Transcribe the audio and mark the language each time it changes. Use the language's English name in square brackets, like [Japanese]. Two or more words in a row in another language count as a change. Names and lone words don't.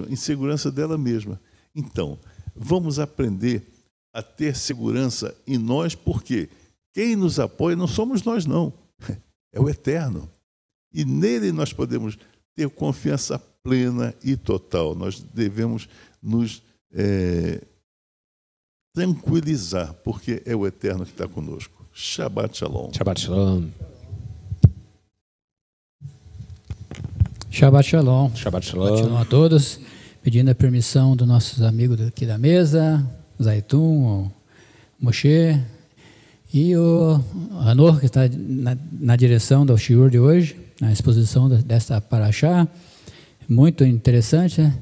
[Portuguese] Insegurança dela mesma. Então, vamos aprender a ter segurança em nós, porque quem nos apoia não somos nós, não. É o Eterno. E nele nós podemos ter confiança plena e total. Nós devemos nos tranquilizar, porque é o Eterno que está conosco. [Hebrew] שבת שלום. שבת שלום. שבת שלום. שבת שלום. שבת שלום [Portuguese] a todos. Pedindo a permissão dos nossos amigos aqui da mesa, Zaitun, o Moshe e o Hanor, que está na direção do shiur de hoje, na exposição desta paraxá. Muito interessante, né?